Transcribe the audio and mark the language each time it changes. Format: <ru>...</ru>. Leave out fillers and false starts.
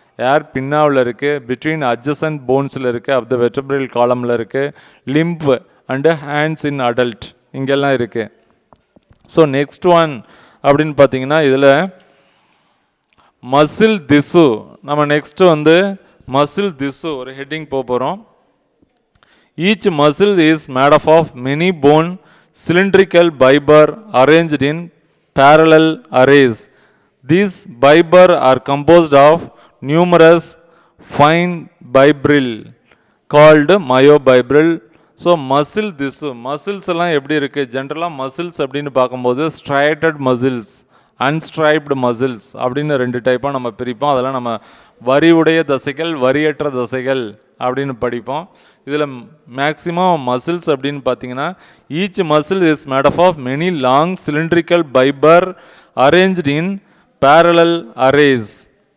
<ta>ஏர் பின்னாவில் இருக்குது, between adjacent போன்ஸில் இருக்குது, of the வெர்டபிரல் காலமில் இருக்குது, lymph and hands in adult இங்கெல்லாம் இருக்குது. ஸோ நெக்ஸ்ட் ஒன் அப்படின்னு பார்த்தீங்கன்னா இதில் மசில் திசு. நம்ம நெக்ஸ்ட்டு வந்து மசில் திசு ஒரு ஹெட்டிங் போகிறோம்.</ta> <en>Each muscle is made up of many bone cylindrical fiber arranged in parallel arrays. These fiber are composed of numerous fine fibril called myofibril.</en> <ta>So muscle திசு மசில்ஸ் எல்லாம் எப்படி இருக்குது? ஜென்ரலாக மசில்ஸ் அப்படின்னு பார்க்கும்போது ஸ்ட்ரைட்டட் மசில்ஸ், அன்ஸ்ட்ரைப்டு மசில்ஸ் அப்படின்னு ரெண்டு டைப்பாக நம்ம பிரிப்போம். அதெல்லாம் நம்ம வரி உடைய தசைகள், வரியற்ற தசைகள் அப்படின்னு படிப்போம். இதில் மேக்ஸிமம் மசில்ஸ் அப்படின்னு பார்த்தீங்கன்னா</ta> <en>Each muscle is made up of many long cylindrical fibre arranged in parallel arrays.</en>